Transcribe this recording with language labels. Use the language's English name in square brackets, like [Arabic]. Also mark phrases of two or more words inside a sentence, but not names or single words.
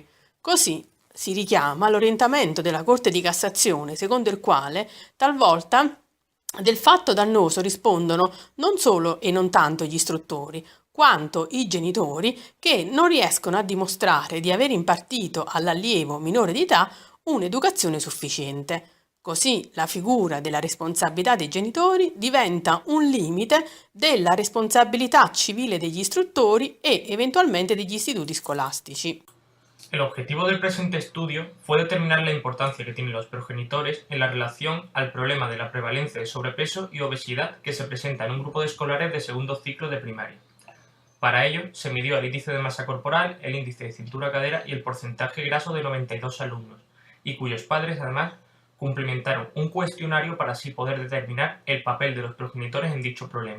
[Italian] Così si richiama l'orientamento della Corte di Cassazione, secondo il quale talvolta del fatto dannoso rispondono non solo e non tanto gli istruttori, quanto i genitori che non riescono a dimostrare di aver impartito all'allievo minore di età un'educazione sufficiente. Così la figura della responsabilità dei genitori diventa un limite della responsabilità civile degli istruttori e eventualmente degli istituti scolastici. [Spanish] El objetivo del presente estudio fue determinar la importancia que tienen los progenitores en la relación al problema de la prevalencia de sobrepeso y obesidad que se presenta en un grupo de escolares de segundo ciclo de primaria. Para ello, se midió el índice de masa corporal, el índice de cintura-cadera y el porcentaje graso de 92 alumnos, y cuyos padres, además, cumplimentaron un cuestionario para así poder determinar el papel de los progenitores en dicho problema.